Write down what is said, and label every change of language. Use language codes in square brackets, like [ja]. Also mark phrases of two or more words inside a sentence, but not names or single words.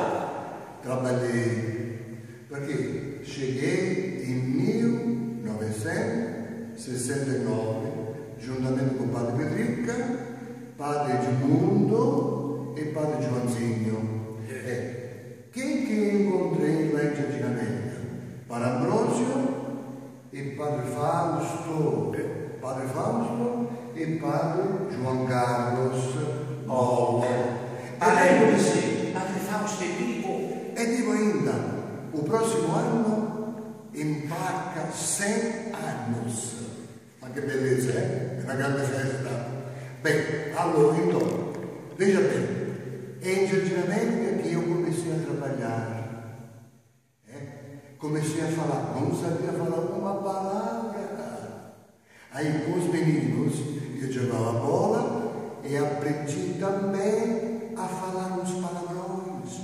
[pt] Trabalhei, porque cheguei em 1969, juntamente com o Padre Pedrica, Padre Edmundo e Padre Joãozinho. Quem que encontrei lá em Jardim América? Padre Ambrosio e Padre Fausto. Padre Fausto e Padre João Carlos. Padre Fausto é vivo? É vivo ainda. O próximo ano embarca 100 anos. [it] Ma che bellezza, È una grande festa. [pt] Bem, allora, então, veja bem, é em Jardim América que eu comecei a trabalhar. Comecei a falar, não sabia falar uma palavra. Aí com os meninos eu jogava bola e aprendi também a falar uns palavrões.